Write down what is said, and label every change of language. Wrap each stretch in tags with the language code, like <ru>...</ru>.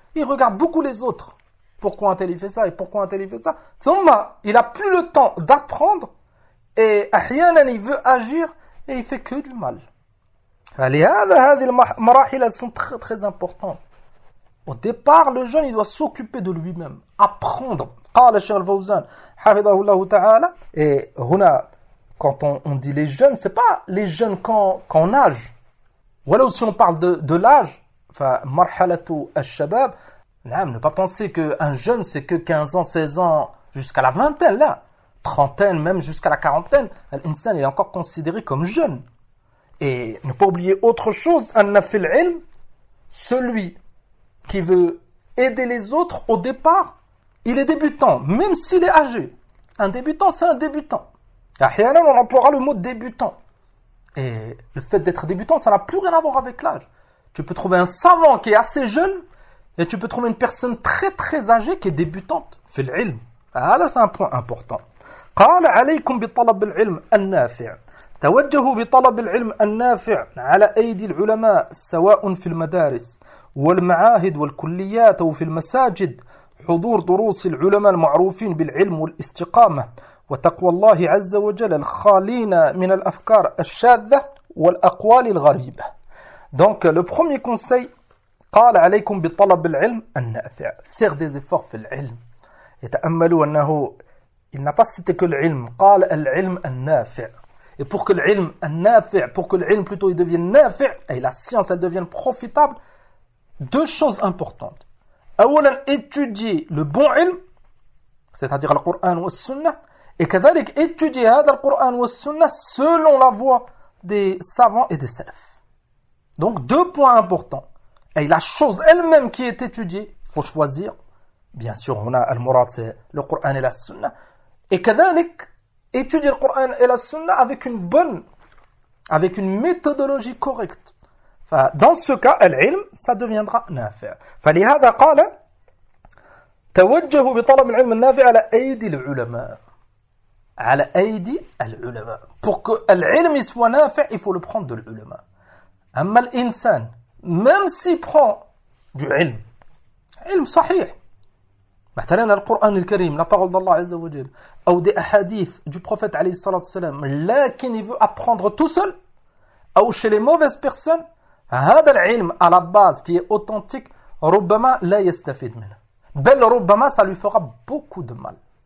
<fr>Il regarde beaucoup les autres. Pourquoi un tel il fait ça et pourquoi un tel il fait ça? Thumma, il a plus le temps d'apprendre et ahyanan il veut agir et il fait que du mal. Allez,</fr> <ar>هذه المراحل</ar> <fr>sont très très importantes. Au départ, le jeune, il doit s'occuper de lui-même, apprendre.</fr> <ar>قال الشيخ الفوزان حفظه الله تعالى.</ar> <fr>Et هنا, quand on dit les jeunes, ce n'est pas les jeunes qu'on âge. Ou alors, si on parle de l'âge, enfin,</fr> <ar>marhalatu al-shabab,</ar> <fr>ne pas penser qu'un jeune, c'est que 15 ans, 16 ans, jusqu'à la vingtaine, là. Trentaine, même jusqu'à la quarantaine, l'insan est encore considéré comme jeune. Et ne pas oublier autre chose, un nafil ilm, celui qui veut aider les autres au départ, il est débutant, même s'il est âgé. Un débutant, c'est un débutant. Et on emploiera le mot débutant. Et le fait d'être débutant, ça n'a plus rien à voir avec l'âge. Tu peux trouver un savant qui est assez jeune, et tu peux trouver une personne très très âgée qui est débutante. Fil ilm. Ah là, c'est un point important.</fr> <ar>قال عليكم بطلب العلم النافع توجهوا بطلب العلم النافع على أيدي العلماء سواء في المدارس والمعاهد والكليات أو في المساجد حضور دروس العلماء المعروفين بالعلم والاستقامة وتقوى الله عز وجل الخالين من الأفكار الشاذة والأقوال الغريبة</ar> <fr>Donc le premier conseil</fr> <ar>قال عليكم بطلب العلم النافع</ar> <fr>Faire des efforts</fr> <ar>في العلم يتأملوا أنه</ar> <fr>Il n'a pas cité que l'ilm.</fr> <ar>قال العلم النافع.</ar> <fr>Et pour que l'ilm النافع, pour que l'ilm plutôt il devienne نافع, et la science elle devienne profitable, deux choses importantes. أولا, étudier le bon ilm, c'est-à-dire le Coran ou le Sunna, et كذلك, étudier le Coran ou le Sunna selon la voie des savants et des salafs. Donc deux points importants. Et la chose elle-même qui est étudiée, il faut choisir. Bien sûr, on a al-murad, c'est le Coran et la Sunna. Et كذلك, étudier le Coran et la Sunna avec une bonne, avec une méthodologie correcte. Dans ce cas, l'ilm, ça deviendra nafi'.</fr> <ar>فلهذا قال توجهوا بطلب العلم النافع على أيدي العلماء. على أيدي العلماء.</ar> <fr>Pour que l'ilm soit nafi', il faut le prendre de l'ulama. Amma l'insan, même s'il prend du ilm, ilm sahih.</fr> <ar>مثلا القرآن الكريم لا</ar> <fr>parole d'Allah</fr> <ar>عز وجل أو دي أحاديث</ar> <fr>du prophète</fr> <ar>عليه الصلاة والسلام لكن</ar> <fr>il veut apprendre tout seul أو chez les mauvaises personnes</fr> <ar>هذا العلم</ar> <fr>à la base qui est authentique</fr> <ar>ربما لا يستفيد منه بل ربما</ar> <fr>ça lui fera beaucoup de mal</fr>